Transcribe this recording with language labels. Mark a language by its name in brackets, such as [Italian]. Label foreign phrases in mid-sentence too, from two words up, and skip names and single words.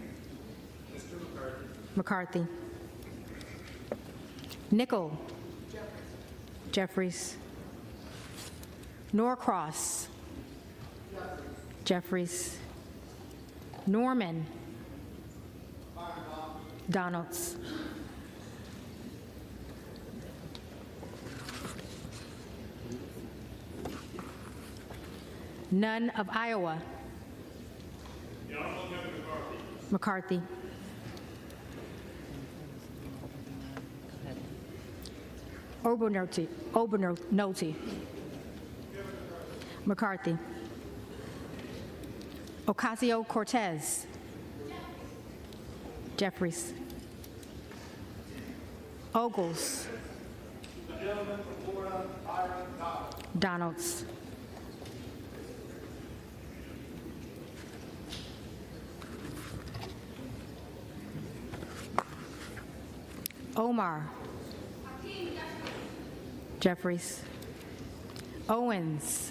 [English] McCarthy. Nickel. Jeffries. Norcross. Jeffries. Norman. Donalds. None of Iowa. McCarthy. Obernolte. McCarthy. Ocasio-Cortez. Jeffries. Ogles. The gentleman from Florida, Byron Donalds. Donalds. Omar. Jeffries. Owens.